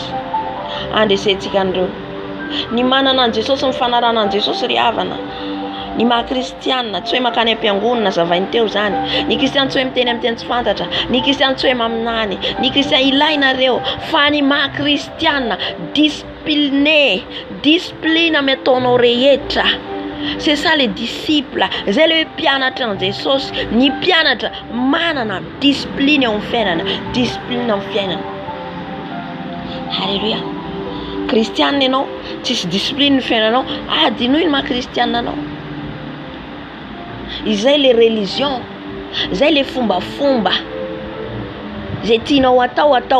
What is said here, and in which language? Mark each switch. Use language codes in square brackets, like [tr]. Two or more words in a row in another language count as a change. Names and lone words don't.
[mg] Andresentsika andreo ny manana an Jesosy, ny fanarana an Jesosy ry havana. Ny maha-kristianina tsy hoe makany am-piangonana zavainy teo zany, ny kristiana tsy hoe miteny amin'ny teny tsy fantatra, ny kristiana tsy hoe maminany, ny kristiana ilainareo. Fa ny maha-kristianina discipline amy ataonao rehetra. [fr] C'est ça les disciples. [mg] Zay le mpianatra an Jesosy. Ny mpianatra manana discipline eo amin'ny fiainana, discipline amin'ny fiainana. Alléluia. Kristianina ianao tsisy discipline ny fiainanao, adino ino maha-kristianina anao? Izay [fr] le religion, [mg] zay le fombafomba, zay tianao atao.